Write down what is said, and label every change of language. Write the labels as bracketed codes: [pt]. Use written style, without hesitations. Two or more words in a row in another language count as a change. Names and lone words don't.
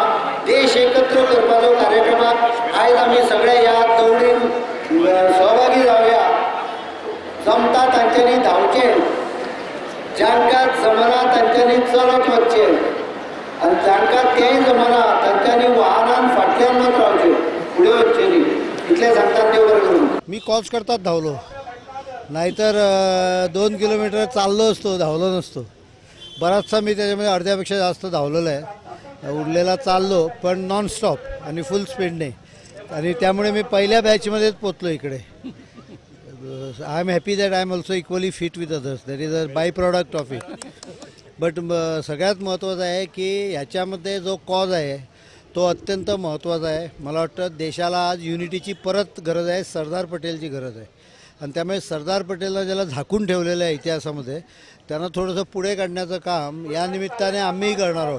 [kok] देश एकत्र करपाचो कार्यक्रमाक आयज आमी सगळे ह्या दौडीन सहभागी जावया. जमता तांच्यांनी धांवचें. जांकां जमना तांच्यांनी चलत वचचें. आनी जांकां तेंय जमना तांच्यांनी वाहनान फाटल्यान मात रावचें, फुडें वचचें न्ही. इतलें सांगतात देव बरें करूं. [mr] मी कॉप्स करतात धावलो, नाहीतर 2 किलोमीटर चाललो असतो, धावलो नसतो. बराचसा मी त्याच्यामध्ये अर्ध्यापेक्षा जास्त धावलेलो आहे. उरलेला चाललो पण नॉनस्टॉप आणि फुल स्पीडने. आणि त्यामुळे मी पहिल्या बॅचमध्येच पोचलो इकडे. [en] I am happy that I am also equally fit with others. that is a by product of it. [mr] बट सगळ्यात महत्त्वाचं आहे की ह्याच्यामध्ये जो कॉज आहे तो अत्यंत महत्त्वाचा आहे. मला वाटतं देशाला आज युनिटीची परत गरज आहे, सरदार पटेलची गरज आहे. आणि त्यामुळे सरदार पटेलला ज्याला झाकून ठेवलेलं आहे इतिहासामध्ये त्यांना थोडंसं पुढे काढण्याचं काम या निमित्ताने आम्हीही करणार आहोत.